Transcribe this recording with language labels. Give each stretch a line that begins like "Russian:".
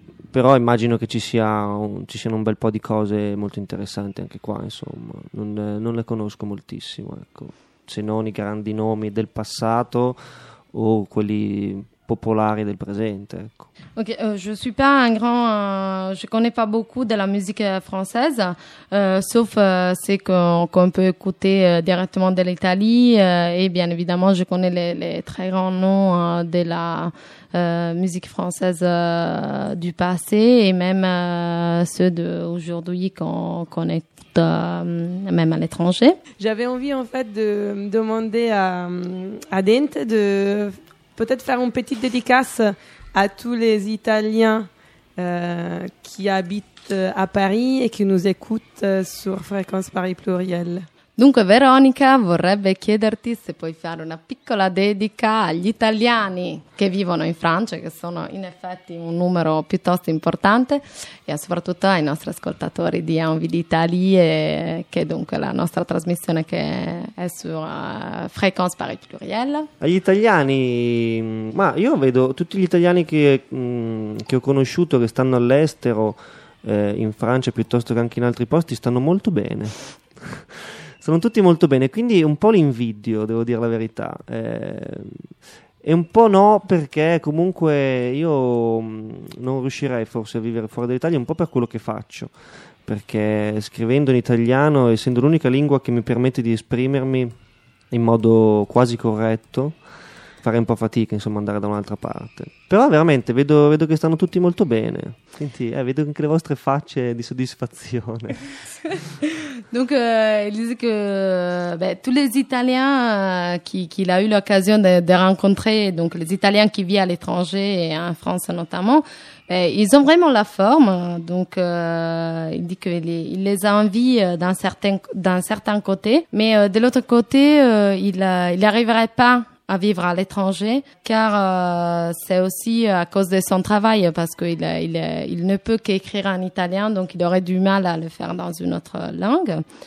Italian: Però immagino che ci siano un bel po' di cose molto interessanti anche qua, insomma. Non le conosco moltissimo, ecco. Se non i grandi nomi del passato o quelli popolari del presente, ecco.
French: Ok, je suis pas un grand je connais pas beaucoup de la musique française sauf c'est qu'on peut écouter directement de l'Italie et bien évidemment je connais les très grands noms de la musique française du passé et même ceux d'aujourd'hui qu'on écoute même à l'étranger. J'avais envie en fait de demander à Dente de peut-être faire une petite dédicace à tous les Italiens qui habitent à Paris et qui nous écoutent sur Fréquence Paris Pluriel.
Italian: Dunque, Veronica vorrebbe chiederti se puoi fare una piccola dedica agli italiani che vivono in Francia, che sono in effetti un numero piuttosto importante, e soprattutto ai nostri ascoltatori di Envie d'Italie, che è dunque la nostra trasmissione che è su Fréquence Paris Pluriel. Agli italiani, ma io vedo tutti gli italiani che ho conosciuto, che stanno all'estero, in Francia piuttosto che anche in altri posti, stanno molto bene. Sono tutti molto bene, quindi un po' l'invidio, devo dire la verità. E un po' no, perché comunque io non riuscirei forse a vivere fuori dall'Italia un po' per quello che faccio, perché scrivendo in italiano, essendo l'unica lingua che mi permette di esprimermi in modo quasi corretto, farei un po' fatica, insomma, andare da un'altra parte. Però veramente vedo che stanno tutti molto bene. Senti, vedo anche le vostre facce di soddisfazione.
French: Donc, il disait que tous les Italiens qu'il a eu l'occasion de rencontrer, donc les Italiens qui vivent à l'étranger et en France notamment, ils ont vraiment la forme. Donc, il dit qu'il les envie d'un certain côté, mais de l'autre côté, il n'arriverait pas à vivre à l'étranger, car c'est aussi à cause de son travail, parce qu'il ne peut qu'écrire en italien, donc il aurait du mal à le faire dans une autre langue.